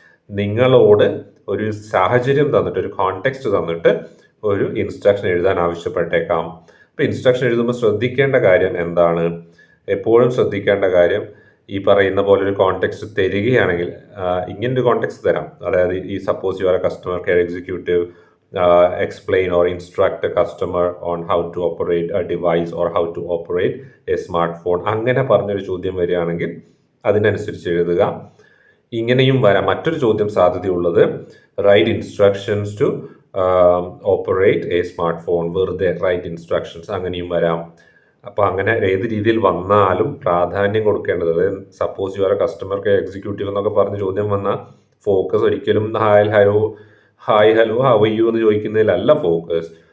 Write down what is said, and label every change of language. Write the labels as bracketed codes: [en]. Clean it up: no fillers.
[ml] നിങ്ങളോട് ഒരു സാഹചര്യം തന്നിട്ട്, ഒരു കോണ്ടെക്സ്റ്റ് തന്നിട്ട് ഒരു ഇൻസ്ട്രക്ഷൻ എഴുതാൻ ആവശ്യപ്പെട്ടേക്കാം. അപ്പോൾ ഇൻസ്ട്രക്ഷൻ എഴുതുമ്പോൾ ശ്രദ്ധിക്കേണ്ട കാര്യം എന്താണ്? എപ്പോഴും ശ്രദ്ധിക്കേണ്ട കാര്യം, ഈ പറയുന്ന പോലെ ഒരു കോണ്ടെക്സ്റ്റ് തരികയാണെങ്കിൽ, ഇങ്ങനൊരു കോണ്ടെക്സ്റ്റ് തരാം. അതായത് ഈ [en] Suppose you are a customer care executive, explain or instruct a customer on how to operate a device or how to operate a smartphone. [ml] അങ്ങനെ പറഞ്ഞൊരു ചോദ്യം വരികയാണെങ്കിൽ അതിനനുസരിച്ച് എഴുതുക. ഇങ്ങനെയും വരാം. മറ്റൊരു ചോദ്യം സാധ്യതയുള്ളത്, [en] Write instructions to operate a smart phone. [ml] വെറുതെ [en] write instructions, [ml] അങ്ങനെയും വരാം. അപ്പോൾ അങ്ങനെ ഏത് രീതിയിൽ വന്നാലും പ്രാധാന്യം കൊടുക്കേണ്ടത്, അതായത് [en] suppose you are a customer care executive [ml] എന്നൊക്കെ പറഞ്ഞ് ചോദ്യം വന്നാൽ ഫോക്കസ് ഒരിക്കലും [en] hi hello how are you [ml] എന്ന് ചോദിക്കുന്നതിലല്ല ഫോക്കസ്.